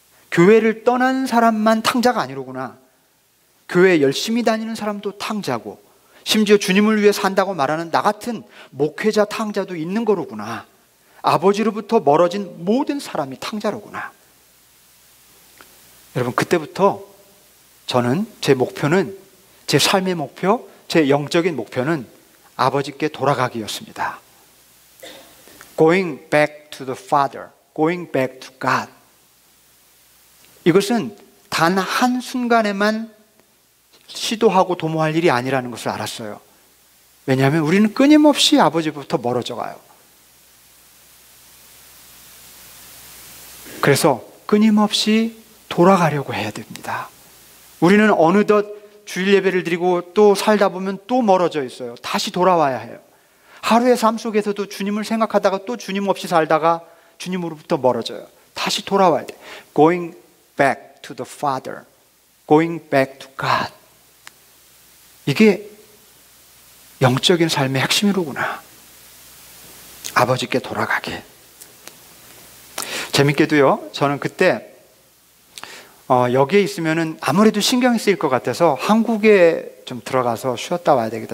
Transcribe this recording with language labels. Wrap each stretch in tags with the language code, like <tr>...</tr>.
<ko>교회를 떠난 사람만 탕자가 아니로구나. 교회에 열심히 다니는 사람도 탕자고, 심지어 주님을 위해 산다고 말하는 나 같은 목회자 탕자도 있는 거로구나. 아버지로부터 멀어진 모든 사람이 탕자로구나. 여러분, 그때부터 저는 제 목표는, 제 삶의 목표, 제 영적인 목표는 아버지께 돌아가기였습니다.</ko> <en>Going back to the Father, going back to God.</en> <ko>이것은 단 한순간에만 시도하고 도모할 일이 아니라는 것을 알았어요. 왜냐하면 우리는 끊임없이 아버지부터 멀어져 가요. 그래서 끊임없이 돌아가려고 해야 됩니다. 우리는 어느덧 주일 예배를 드리고 또 살다 보면 또 멀어져 있어요. 다시 돌아와야 해요. 하루의 삶 속에서도 주님을 생각하다가 또 주님 없이 살다가 주님으로부터 멀어져요. 다시 돌아와야 돼요.</ko> <en>Going back to the Father, going back to God.</en> <ko>이게 영적인 삶의 핵심이로구나. 아버지께 돌아가게. 재밌게도요, 저는 그때 여기에 있으면은 아무래도 신경이 쓰일 것 같아서 한국에 좀 들어가서 쉬었다 와야 되겠다.</ko>